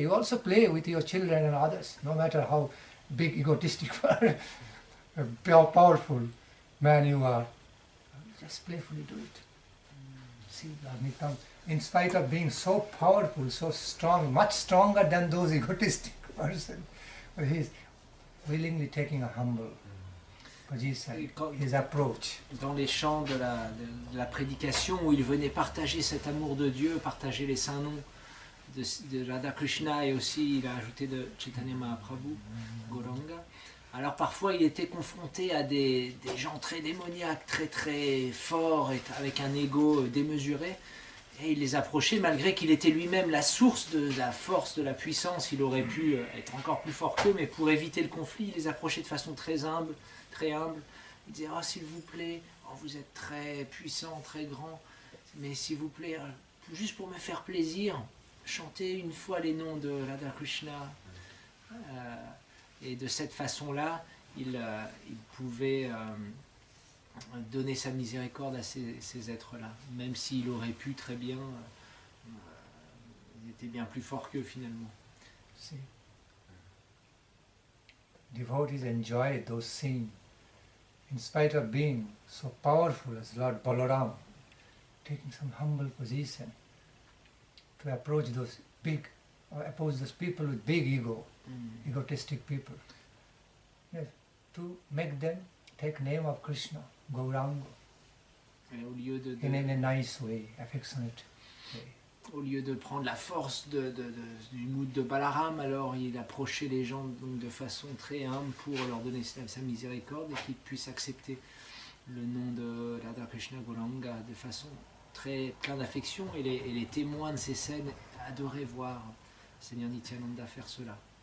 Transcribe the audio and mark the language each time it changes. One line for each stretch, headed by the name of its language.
English: You also play with your children and others, no matter how big egotistic or powerful man you are. Just playfully do it. See, Lord Nityananda, in spite of being so powerful, so strong, much stronger than those egotistic persons, he is willingly taking a humble position, his approach.
French: Dans les chants de la prédication où il venait partager cet amour de Dieu, partager les saints noms de Radha Krishna, et aussi il a ajouté de Chaitanya Mahaprabhu, Gauranga. Alors parfois il était confronté à des gens très démoniaques, très forts, et avec un ego démesuré, et il les approchait malgré qu'il était lui-même la source de la force, de la puissance. Il aurait pu être encore plus fort qu'eux, mais pour éviter le conflit, il les approchait de façon très humble. Il disait, oh, s'il vous plaît, vous êtes très puissant, très grand, mais s'il vous plaît, juste pour me faire plaisir, chantez une fois les noms de Radha Krishna. Et de cette façon-là, il pouvait donner sa miséricorde à ces êtres-là, même s'il aurait pu très bien, il était bien plus fort qu'eux finalement.
English: See, devotees enjoy those scenes, in spite of being so powerful as Lord Balaram, taking some humble position to approach those people with big ego, egotistic people. Yes, to make them take name of Krishna, Gauranga,
French: Et au lieu
English: in a nice way, affectionate way.
French: au lieu de prendre la force du mood de Balaram, alors il approchait les gens donc, de façon très humble pour leur donner sa miséricorde et qu'ils puissent accepter le nom de Radha Krishna Gauranga de façon très pleine d'affection. Et les témoins de ces scènes adoraient voir Seigneur Nityananda faire cela.